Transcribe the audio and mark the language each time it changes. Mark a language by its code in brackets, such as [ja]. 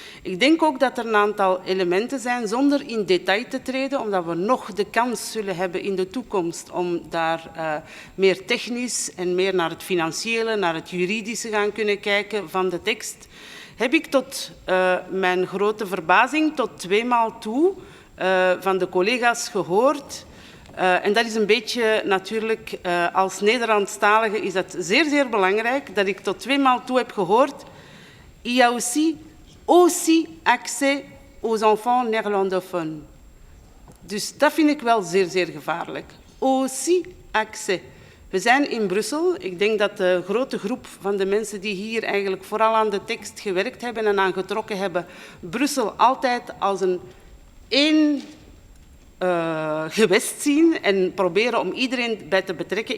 [nl] Ik denk ook dat er een aantal elementen zijn, zonder in detail te treden, omdat we nog de kans zullen hebben in de toekomst om daar meer technisch en meer naar het financiële, naar het juridische gaan kunnen kijken van de tekst, heb ik tot mijn grote verbazing tot 2 maal toe van de collega's gehoord. En dat is een beetje natuurlijk, als Nederlandstalige is dat zeer belangrijk, dat ik tot 2 maal toe heb gehoord. [fr] Il y a aussi accès aux enfants néerlandophones. [nl] Dus dat vind ik wel zeer gevaarlijk. [fr] Aussi accès. [nl] We zijn in Brussel. Ik denk dat de grote groep van de mensen die hier eigenlijk vooral aan de tekst gewerkt hebben en aan getrokken hebben, Brussel altijd als een één gewest zien en proberen om iedereen bij te betrekken.